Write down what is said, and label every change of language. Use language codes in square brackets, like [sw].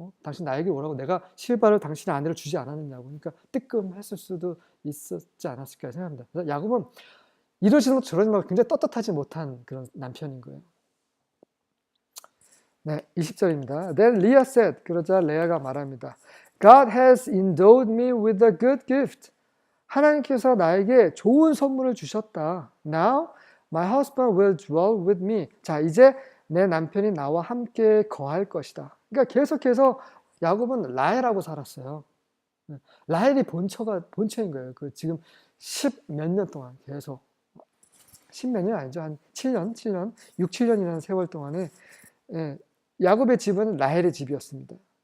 [ko] 당신 나에게 오라고 내가 실바를 당신의 아내를 주지 않았느냐고. 그러니까 뜨끔했을 수도 있었지 않았을까 생각합니다. 그래서 야곱은 이러지는 못 저러지 말고 굉장히 떳떳하지 못한 그런 남편인 거예요. 네, 20절입니다. [en] Then Leah said, [ko] 그러자 레아가 말합니다. [en] God has endowed me with a good gift. [ko] 하나님께서 나에게 좋은 선물을 주셨다. [en] Now my husband will dwell with me. [ko] 자, 이제 내 남편이 나와 함께 거할 것이다. 그러니까 계속해서 야곱은 라헬하고 살았어요. 라헬이 본처인 거예요. 그 지금 10 몇 년 동안 계속 10 몇 년 아니죠. 한 7년, 6, 7년이라는 세월 동안에 야곱의 집은 라헬의 집이었습니다.